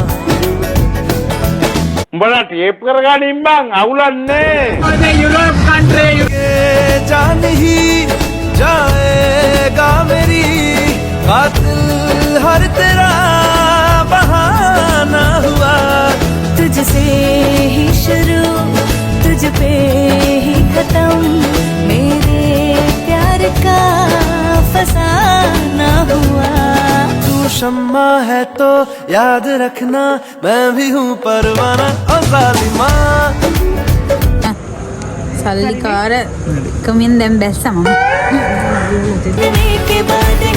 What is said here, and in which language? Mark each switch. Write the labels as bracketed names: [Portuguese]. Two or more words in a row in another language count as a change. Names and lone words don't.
[Sinhala] උඹලා ටේප් කරගන්න ඉම්බන් අවුලන්නේ. [English] Europe country [Hindi] ये जान ही जाएगा मेरी कातिल हर तेरा बहाना हुआ तुझसे ही शुरू तुझ पे ही खत्म मेरे प्यार का फसाना हुआ तू शम्मा है तो याद रखना मैं भी हूँ परवाना ओ जालिमा [Sinhala] සල්ලිකාර කමින් දැන් බැස්සම [Hindi] मिलने के बाद